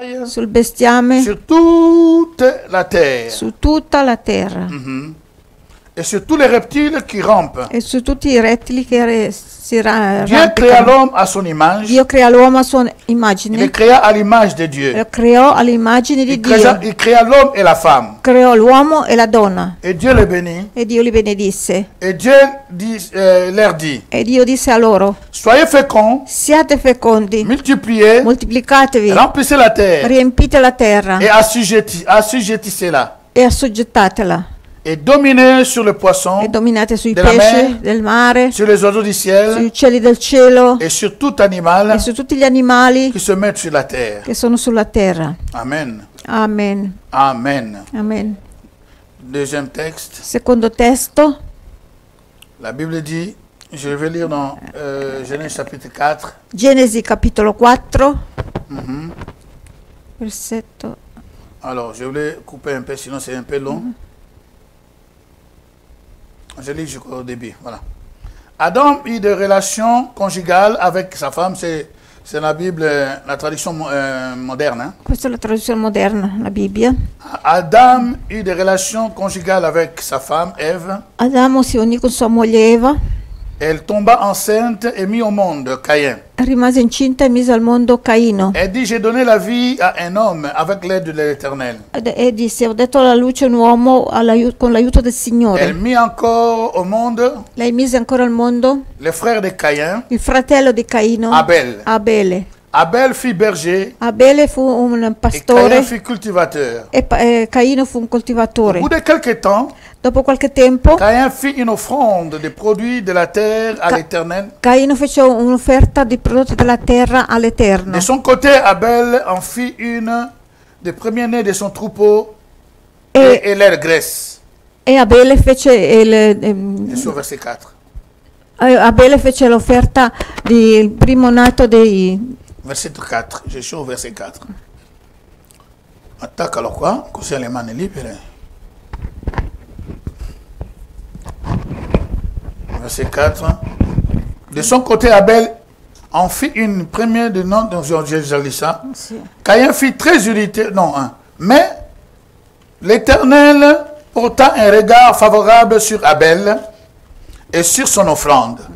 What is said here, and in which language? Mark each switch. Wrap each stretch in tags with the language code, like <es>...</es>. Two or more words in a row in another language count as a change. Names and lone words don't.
<it>sul bestiame,</it> <fr>sur toute la terre.</fr> <it>su tutta la terra</it> <fr>Et sur tous les reptiles qui rampent.</fr> <it>e su tutti i rettili che si</it> <fr>Dieu créa</fr> <it>arrampicano.</it> <fr>l'homme à son image.</fr> <it>Dio crea l'uomo a sua</it> <fr>Il le</fr> <it>immagine,</it> <fr>créa à l'image de Dieu.</fr> <it>lo creò all'immagine di Dio,</it> <fr>Il créa l'homme et la femme.</fr> <it>creò l'uomo e la donna</it> <fr>Et Dieu les bénit.</fr> <it>e Dio li benedisse.</it> <fr>Et Dieu leur dit,</fr> <it>E Dio disse a loro:</it> <fr>soyez féconds,</fr> <it>siate fecondi,</it> <fr>multipliez,</fr> <it>moltiplicatevi,</it> <fr>remplissez la terre</fr> <it>riempite la terra</it> <fr>et assujettissez-la.</fr> <it>e assoggettatela</it> <fr>Et dominez sur le poisson,</fr> <it>e dominate sui della pesci</it> <fr>mer,</fr> <it>del mare,</it> <fr>sur les oiseaux du</fr> <it>sugli</it> <fr>ciel</fr> <it>uccelli del cielo</it> <fr>et sur tout animal</fr> <it>e su tutti gli animali</it> <fr>qui se met sur la terre.</fr> <it>che sono sulla terra. Amen. Amen. Amen. Amen.</it> <fr>Deuxième texte,</fr> <it>Secondo testo,</it> <fr>la Bible dit, je vais lire dans Genèse chapitre 4.</fr> <it>Genesi capitolo 4, versetto.</it> <fr>Alors, je voulais couper un peu, sinon c'est un peu long. Je lis jusqu'au début, voilà. Adam eut des relations conjugales avec sa femme, c'est la Bible, la traduction moderne. Hein.</fr> <it>Questa è la traduzione moderna, la Bibbia.</it> <fr>Adam eut des relations conjugales avec sa femme, Ève.</fr> <it>Adamo si unì con sua moglie Eva,</it> <fr>Elle tomba enceinte et mit au monde Caïn.</fr> <it>rimase incinta e mise al mondo Caino.</it> <fr>Elle dit, j'ai donné la vie à un homme avec l'aide de l'Éternel.</fr> <it>E disse: ho dato alla luce un uomo con l'aiuto del</it> <fr>Elle</fr> <it>Signore.</it> <fr>mit encore au monde</fr> <it>Lei mise ancora al mondo</it> <fr>le frère de Caïn,</fr> <it>il fratello di Caino, Abel. Abele.</it> <fr>Abel fut berger</fr> <it>Abele fu un et pastore</it> <fr>Caïn fut cultivateur.</fr> <it>e Caino fu un Au coltivatore.</it> <fr>bout de quelque temps,</fr> <it>Dopo qualche tempo</it> <fr>Caïn fit une offrande des produits de la terre à l'Éternel.</fr> <it>Caino fece un'offerta di prodotti della terra all'Eterno.</it> <fr>De son côté, Abel en fit une des premiers-nés de son troupeau et leur graisse.</fr> <it>E Abele fece</it> <fr>Je suis au verset 4.</fr> <it>Abele fece l'offerta del primo nato dei.</it> <fr>Verset 4. Je suis au verset 4. Attaque alors quoi?</fr> <it>Così le mani libere.</it> <fr>Verset 4. De son côté, Abel en fit une première de nom, donc je lis ça. Caïn fit très irrité, non, hein. Mais l'Éternel porta un regard favorable sur Abel et sur son offrande.</fr>